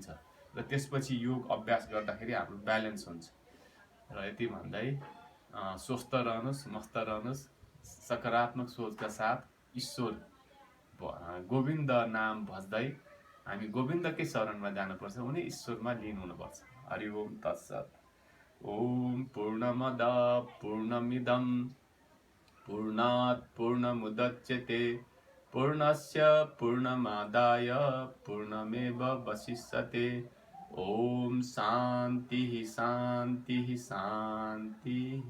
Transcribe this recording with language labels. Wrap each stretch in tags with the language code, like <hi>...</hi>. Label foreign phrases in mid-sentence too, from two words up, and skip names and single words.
<ne>र त्यसपछि योग अभ्यास गर्दाखेरि हाम्रो ब्यालेन्स हुन्छ। र यति भन्दै स्वस्थ रहनुहोस्, मस्त रहनुहोस्, सकारात्मक सोचका साथ ईश्वर गोविन्द नाम भज्दै हामी गोविन्दकै शरणमा जानुपर्छ, उनी ईश्वरमा लीन हुनुपर्छ।</ne> <sa>हरि ओम तत्सत्। ओम पूर्णमद पूर्णमिदं पूर्णात् पूर्णमुदच्यते पूर्णस्य पूर्णमादाय पूर्णमेवावशिष्यते। ओम शांति शांति शांति।</sa>